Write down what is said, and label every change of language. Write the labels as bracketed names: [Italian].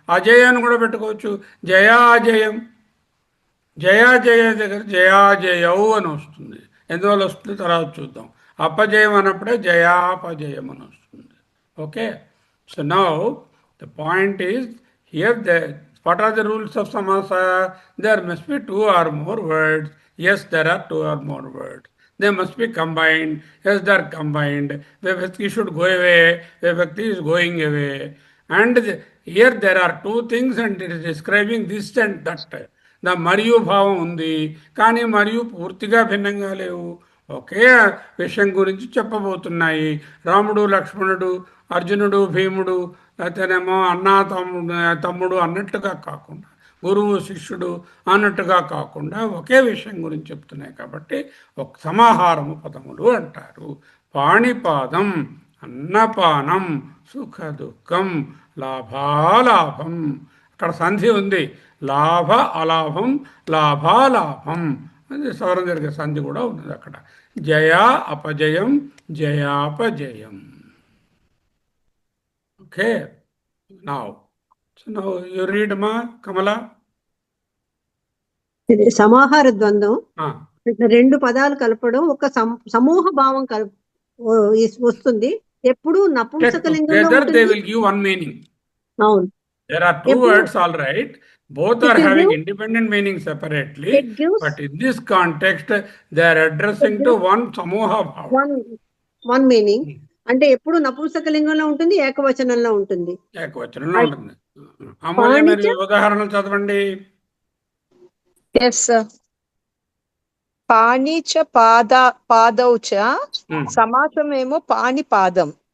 [Telugu] అజయాన్ని కూడా పెట్టుకోవచ్చు, జయాజయం. జయాజయ దగ్గర జయాజయవు అని వస్తుంది. ఎందువల్ల వస్తుంది తర్వాత చూద్దాం. అపజయం అన్నప్పుడే జయాపజయం అని వస్తుంది. [English] Okay, so now the point is here what are the rules of samasa? There must be 2 or more words. Yes, there are 2 or more words. They must be combined. Yes, they are combined. Vibhakti should go away. Vibhakti is going away. And here there are 2 things and it is describing this and that. [Telugu] The మరియు భావం ఉంది, కానీ మరియు పూర్తిగా భిన్నంగా లేవు. ఒకే విషయం గురించి చెప్పబోతున్నాయి. రాముడు లక్ష్మణుడు, అర్జునుడు భీముడు, అయితేనేమో అన్న తమ్ముడు అన్నట్టుగా కాకుండా, గురువు శిష్యుడు అన్నట్టుగా కాకుండా ఒకే విషయం గురించి చెప్తున్నాయి కాబట్టి ఒక సమాహారము పదములు అంటారు. పాణిపాదం, అన్నపానం, సుఖ దుఃఖం, లాభాలాభం. అక్కడ సంధి ఉంది, లాభ అలాభం, లాభాలాభం అది సవరం జరిగే సంధి కూడా ఉన్నది అక్కడ. జయా అపజయం, జయాపజయం. [English] Okay, now you read మా కమలా. [Telugu] ఇది సమాహార ద్వంద్వం. రెండు పదాలు కలపడం ఒక సమూహ భావం వస్తుంది. ఎప్పుడు నపుంసకలింగంలో [English] they will give one meaning. [Telugu] అవును, [English] there are 2 words, all right, both are having independent meaning separately, but in this context they are addressing to one samoha bhav, one meaning. [Telugu] అంటే ఎప్పుడు నపుంసకలింగంలో ఉంటుంది, ఏకవచనంలో ఉంటుంది. ఏకవచనంలో ఉంటుంది. అమూల్య మీరు ఉదాహరణలు చదవండి. [English] yes sir. [Sanskrit] పాణి చ పాదౌ చ, [Telugu] సమాసమేమో పాణిపాదం.